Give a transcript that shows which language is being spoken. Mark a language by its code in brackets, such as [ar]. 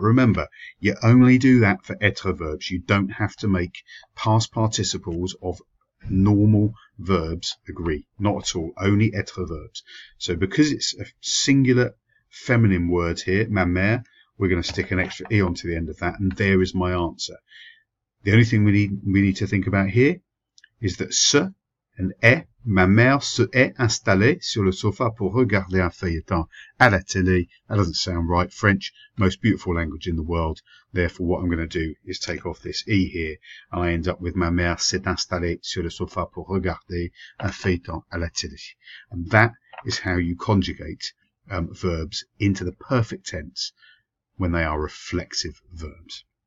[en] Remember, you only do that for être verbs. You don't have to make past participles of normal verbs agree. Not at all. Only être verbs. So because it's a singular feminine word here, [fr] ma mère, [en] we're going to stick an extra E onto the end of that, and there is my answer. The only thing we need to think about here is that [fr] se and est, ma mère se est installée sur le sofa pour regarder un feuilleton à la télé. [en] That doesn't sound right. French, most beautiful language in the world. Therefore, what I'm going to do is take off this E here, and I end up with [fr] ma mère s'est installée sur le sofa pour regarder un feuilleton à la télé. [en] And that is how you conjugate verbs into the perfect tense when they are reflexive verbs.